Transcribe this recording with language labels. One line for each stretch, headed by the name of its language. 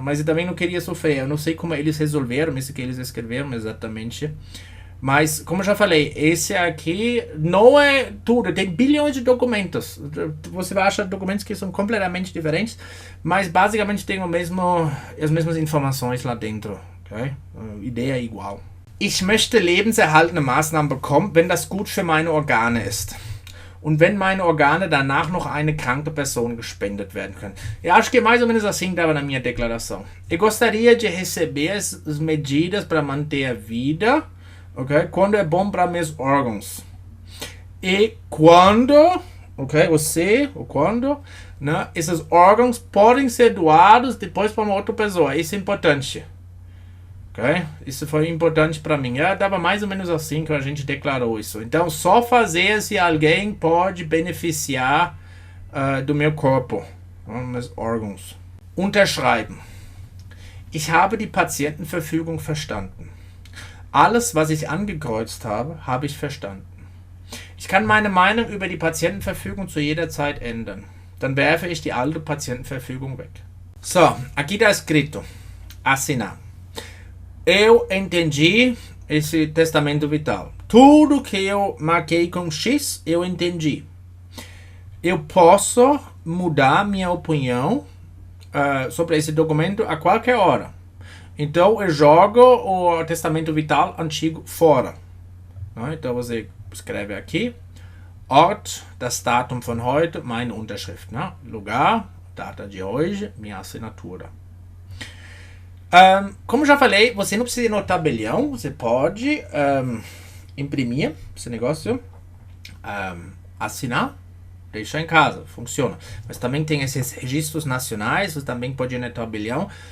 Portuguese: Mas eu também não queria sofrer. Eu não sei como eles resolveram isso que eles escreveram exatamente. Mas, como eu já falei, esse aqui não é tudo. Tem bilhões de documentos. Você vai achar documentos que são completamente diferentes, mas basicamente tem as mesmas informações lá dentro. Okay? A ideia é igual.
German: Ich möchte lebenserhaltende Maßnahmen bekommen, wenn das gut für meine Organe ist. Und wenn meine Organe danach noch eine kranke pessoa gespendet werden können.
Portuguese: Eu acho que mais ou menos assim estava na minha declaração. Eu gostaria de receber as medidas para manter a vida, ok? Quando é bom para meus órgãos. E quando, ok? Ou quando, né? Esses órgãos podem ser doados depois para uma outra pessoa. Isso é importante. Okay? Isso foi importante para mim. Dava mais ou menos assim que a gente declarou isso. Então, só fazer se alguém pode beneficiar do meu corpo, meus órgãos.
German: Unterschreiben. Ich habe die Patientenverfügung verstanden. Alles, was ich angekreuzt habe, habe ich verstanden. Ich kann meine Meinung über die Patientenverfügung zu jeder Zeit ändern. Dann werfe ich die alte Patientenverfügung weg.
Portuguese: So, aqui está escrito. Assinar. Eu entendi esse testamento vital. Tudo que eu marquei com X, eu entendi. Eu posso mudar minha opinião sobre esse documento a qualquer hora. Então, eu jogo o testamento vital antigo fora. Então, você escreve aqui.
German: Ort, das Datum von heute, meine Unterschrift.
Portuguese: Lugar, data de hoje, minha assinatura. Como já falei, você não precisa ir no tabelião, você pode imprimir esse negócio, assinar, deixar em casa, funciona. Mas também tem esses registros nacionais, você também pode ir no tabelião.